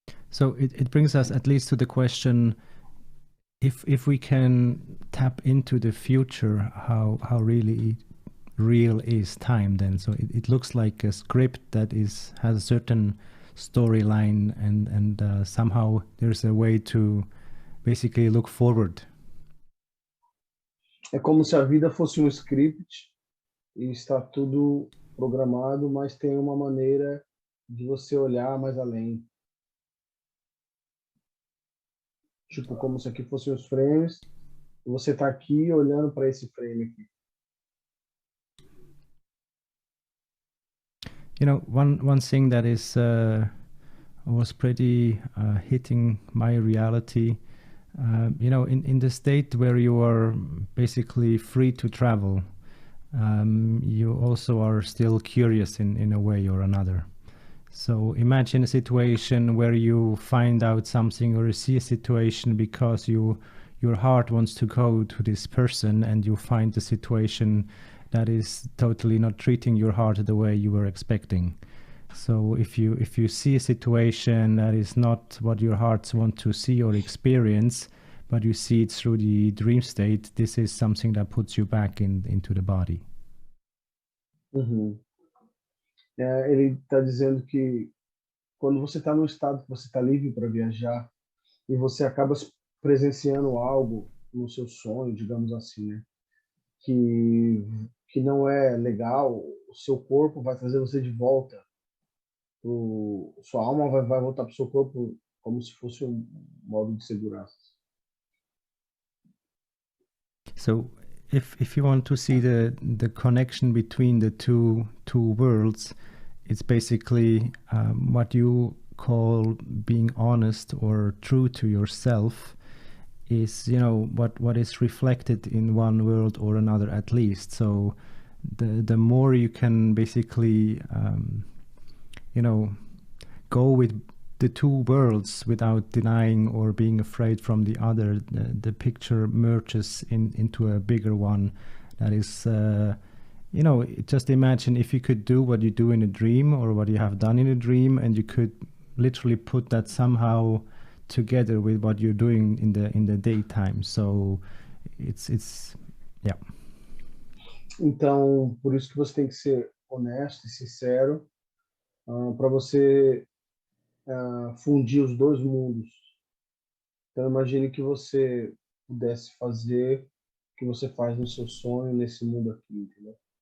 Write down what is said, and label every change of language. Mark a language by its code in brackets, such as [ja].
[en] So it brings us at least to the question, if we can tap into the future, how really real is time then? So it looks like a script that has a certain storyline, and somehow there's a way to basically look forward. [pt] É como se a vida fosse um script e está tudo programado, mas tem uma maneira de você olhar mais além. Tipo, como se aqui fossem os frames, e você está aqui olhando para esse frame aqui. [en] You know, one thing that is was pretty hitting my reality, you know, in the state where you are basically free to travel, you also are still curious in a way or another. So imagine a situation where you find out something, or you see a situation because your heart wants to go to this person, and you find the situation that is totally not treating your heart the way you were expecting. So if you see a situation that is not what your hearts want to see or experience, but you see it through the dream state, this is something that puts you back into the body. [pt] Ele está dizendo que quando você está num estado que você está livre para viajar e você acaba presenciando algo no seu sonho, digamos assim, né, que não é legal, o seu corpo vai trazer você de volta, sua alma vai voltar para o seu corpo como se fosse um modo de segurança. [en] So if you want to see the connection between the two worlds, it's basically what you call being honest or true to yourself is, you know, what is reflected in one world or another at least. So the more you can basically you know, go with the two worlds without denying or being afraid from the other, the picture merges into a bigger one that is you know, just imagine if you could do what you do in a dream or what you have done in a dream, and you could literally put that somehow together with what you're doing in the daytime. So it's yeah. [pt] Então, por isso que você tem que ser honesto e sincero, para você fundir os dois mundos. Então, imagine que você pudesse fazer o que você faz no seu sonho nesse mundo aqui, entendeu?